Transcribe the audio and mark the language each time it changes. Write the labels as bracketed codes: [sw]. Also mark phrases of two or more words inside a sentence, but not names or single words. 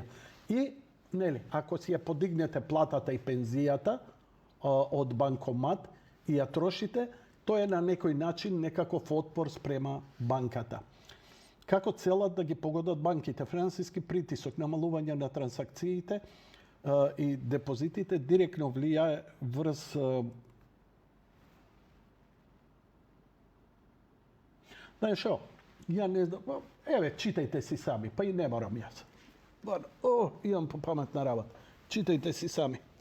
[mk] И, нели, ако си ја подигнете платата и пензијата од банкомат и ја трошите, тоа е на некој начин некаков отпор спрема банката. Како целат да ги погодат банките? Финансиски притисок, намалување на трансакциите и депозитите директно влијае врз [hr] Znaš što, ja ne znam, evo, čitajte si sami, pa i ne moram ja sad. Imam pamet na rabat. Čitajte si sami.